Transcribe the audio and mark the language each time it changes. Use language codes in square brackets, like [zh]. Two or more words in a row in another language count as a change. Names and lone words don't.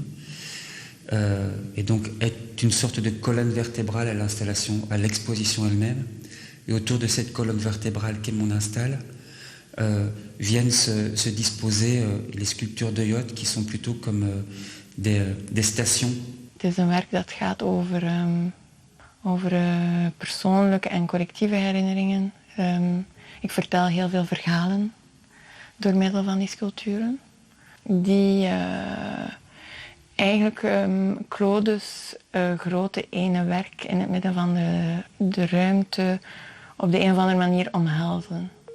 [fr] Et donc être une sorte de colonne vertébrale à l'installation, à l'exposition elle-même. Et autour de cette colonne vertébrale qu'est mon install, viennent se disposer les sculptures de Jot qui sont plutôt comme des stations. [nl] Het is een werk dat gaat over persoonlijke en collectieve herinneringen. Ik vertel heel veel verhalen door middel van die sculpturen. Die eigenlijk Claude's grote ene werk in het midden van de ruimte op de een of andere manier omhelzen.